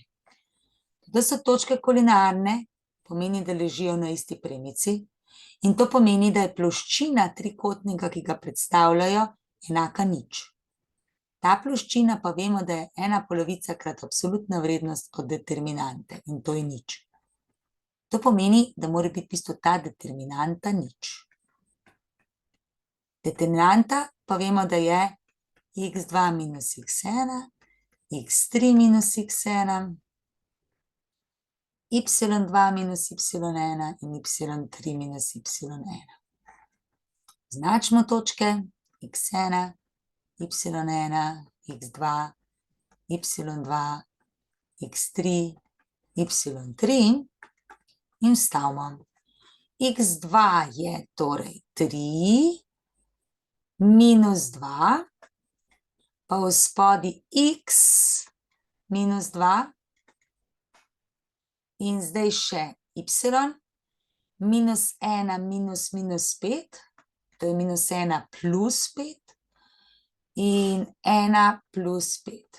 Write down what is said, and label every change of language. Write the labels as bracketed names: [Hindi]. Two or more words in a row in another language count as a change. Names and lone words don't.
[Slovenian] Da so točke kolinearne, pomeni, da ležijo na isti premici in to pomeni, da je ploščina trikotnika, ki ga predstavljajo, enaka nič. Ta ploščina pa vemo, da je 1 polovica krat absolutna vrednost od determinante in to je nič. To pomeni, da mora biti v bistvu ta determinanta nič. Determinanta pa vemo, da je x2 minus x1, x3 minus x1, y2 minus y1 in y3 minus y1. Označimo točke x1, y1, x2, y2, x3, y3 in vstavimo. x2 je torej 3, minus 2, pa v spodi x minus 2 in zdaj še y, minus 1 minus minus 5, to je minus 1 plus 5 in 1 plus 5.